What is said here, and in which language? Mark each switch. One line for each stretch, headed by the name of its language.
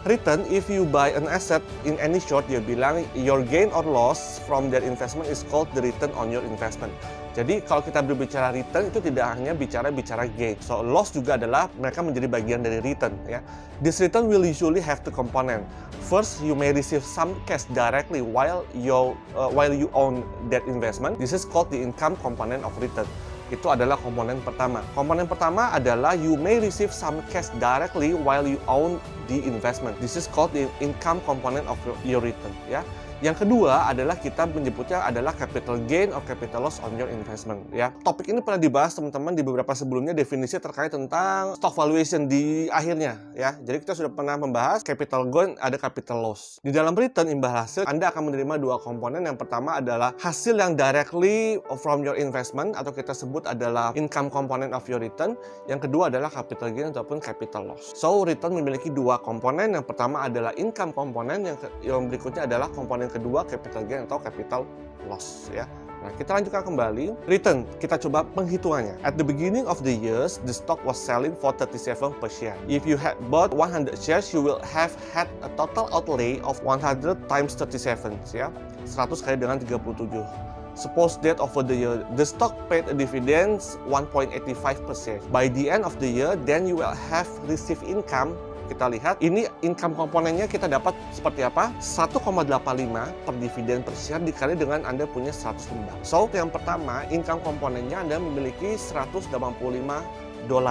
English: Return, if you buy an asset in any short,
Indonesian: dia bilang
English: your gain or loss from that investment is called the return on your investment.
Indonesian: Jadi kalau kita berbicara return itu tidak hanya bicara gain. So loss juga adalah mereka menjadi bagian dari return ya.
English: This return will usually have two component. First, you may receive some cash directly while you own that investment. This is called the income component of return.
Indonesian: Itu adalah komponen pertama. Komponen pertama adalah
English: you may receive some cash directly while you own the investment. This is called the income component of your return ya.
Indonesian: Yang kedua adalah kita menyebutnya adalah
English: capital gain or capital loss on your investment
Indonesian: ya. Topik ini pernah dibahas teman-teman di beberapa sebelumnya, definisi terkait tentang stock valuation di akhirnya ya. Jadi kita sudah pernah membahas capital gain, ada capital loss. Di dalam return imbal hasil Anda akan menerima dua komponen. Yang pertama adalah hasil yang
English: directly from your investment
Indonesian: atau kita sebut adalah
English: income component of your return.
Indonesian: Yang kedua adalah capital gain ataupun capital loss. So return memiliki dua komponen. Yang pertama adalah income component, yang berikutnya adalah komponen kedua capital gain atau capital loss ya. Nah, kita lanjutkan kembali. Return, kita coba penghitungannya.
English: At the beginning of the years, the stock was selling for 37 per share. If you had bought 100 shares, you will have had a total outlay of 100 times 37 ya.
Indonesian: 100 kali dengan 37.
English: Suppose that over the year, the stock paid a dividend 1.85%. By the end of the year, then you will have received income.
Indonesian: Kita lihat, ini income komponennya kita dapat seperti apa? 1,85 per dividen per share dikali dengan Anda punya 100 lembar. So, yang pertama, income komponennya Anda memiliki $185.